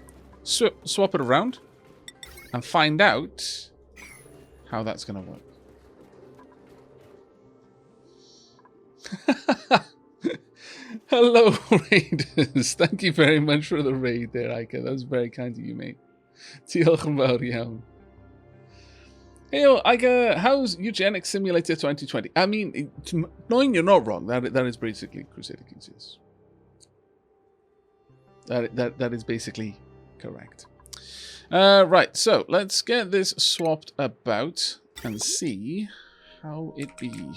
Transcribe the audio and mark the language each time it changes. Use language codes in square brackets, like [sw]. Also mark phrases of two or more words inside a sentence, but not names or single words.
[en] Swap it around. And find out how that's going to work. Hello, Raiders. Thank you very much for the raid there, Aavak. That was very kind of you, mate. [cy] Diolch yn fawr iawn. Hey, Aavak, [en] how's Eugenics Simulator 2020? I mean, knowing you're not wrong, that is basically Crusader Kings, yes. That is basically correct. Right, so let's get this swapped about and see how it be.